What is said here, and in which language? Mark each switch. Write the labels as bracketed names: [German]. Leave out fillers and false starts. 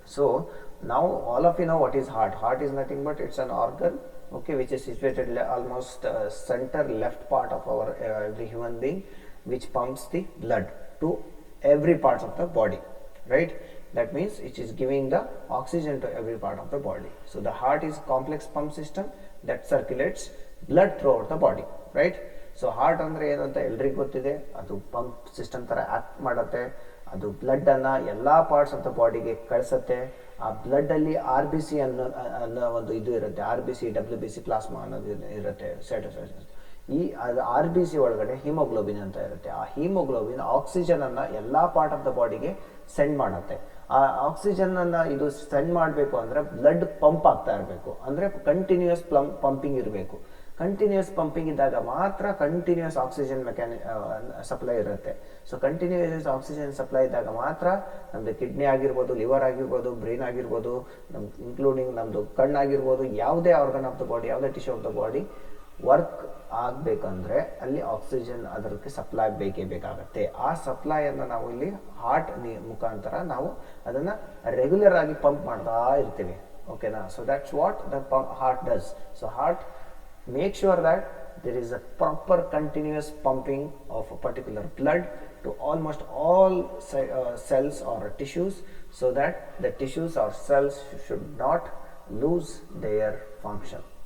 [English] So now all of you know what is heart. Heart is nothing but it's an organ, okay, which is situated almost center left part of our every human being, which pumps the blood to every parts of the body, right? That means it is giving the oxygen to every part of the body. So the heart is complex pump system that circulates blood throughout the body, right? [Kannada] So heart ಅಂದರೆ ಏನು ಅಂತ ಎಲ್ರಿಗೂ ಗೊತ್ತಿದೆ, ಅದು pump system ಥರ act ಮಾಡುತ್ತೆ, ಅದು ಬ್ಲಡ್ಡನ್ನು ಎಲ್ಲ ಪಾರ್ಟ್ಸ್ ಆಫ್ ದ ಬಾಡಿಗೆ ಕಳಿಸುತ್ತೆ. ಆ ಬ್ಲಡ್ಡಲ್ಲಿ ಆರ್ ಬಿ ಸಿ ಅನ್ನೋ ಒಂದು ಇದು ಇರುತ್ತೆ, R B C WBC plasma ಅನ್ನೋದು ಇರುತ್ತೆ, ಸೈಟೋಸೈಟೋಸಿಸ್. ಈ ಆರ್ ಬಿ ಸಿ ಒಳಗಡೆ ಹಿಮೋಗ್ಲೋಬಿನ್ ಅಂತ ಇರುತ್ತೆ. ಆ ಹಿಮೋಗ್ಲೋಬಿನ್ ಆಕ್ಸಿಜನನ್ನು ಎಲ್ಲ ಪಾರ್ಟ್ ಆಫ್ ದ ಬಾಡಿಗೆ ಸೆಂಡ್ ಮಾಡುತ್ತೆ. ಆ ಆಕ್ಸಿಜನನ್ನು ಇದು ಸೆಂಡ್ ಮಾಡಬೇಕು ಅಂದರೆ ಬ್ಲಡ್ ಪಂಪ್ ಆಗ್ತಾ ಇರಬೇಕು, ಅಂದರೆ ಕಂಟಿನ್ಯೂಯಸ್ ಪಂಪಿಂಗ್ ಇರಬೇಕು. ಕಂಟಿನ್ಯೂಸ್ ಪಂಪಿಂಗ್ ಇದ್ದಾಗ ಮಾತ್ರ ಕಂಟಿನ್ಯೂಸ್ ಆಕ್ಸಿಜನ್ ಸಪ್ಲೈ ಇರುತ್ತೆ. ಸೊ ಕಂಟಿನ್ಯೂಸ್ ಆಕ್ಸಿಜನ್ ಸಪ್ಲೈ ಇದ್ದಾಗ ಮಾತ್ರ ನಮ್ಮದು ಕಿಡ್ನಿ ಆಗಿರ್ಬೋದು, ಲಿವರ್ ಆಗಿರ್ಬೋದು, ಬ್ರೈನ್ ಆಗಿರ್ಬೋದು, ಇನ್ಕ್ಲೂಡಿಂಗ್ ನಮ್ಮದು ಕಣ್ಣಾಗಿರ್ಬೋದು, ಯಾವುದೇ ಆರ್ಗನ್ ಆಫ್ ದ ಬಾಡಿ, ಯಾವುದೇ tissue of the body work ಆಗಬೇಕಂದ್ರೆ ಅಲ್ಲಿ ಆಕ್ಸಿಜನ್ ಅದಕ್ಕೆ ಸಪ್ಲೈ ಬೇಕೇ ಬೇಕಾಗುತ್ತೆ. ಆ ಸಪ್ಲೈಯನ್ನು ನಾವು ಇಲ್ಲಿ ಹಾರ್ಟ್ ಮುಖಾಂತರ ನಾವು ಅದನ್ನು ರೆಗ್ಯುಲರ್ ಆಗಿ ಪಂಪ್ ಮಾಡ್ತಾ ಇರ್ತೀವಿ. [English] ಓಕೆನಾ? So that's what the heart does. So heart make sure that there is a proper continuous pumping of a particular blood to almost all cells or tissues, so that the tissues or cells should not lose their function.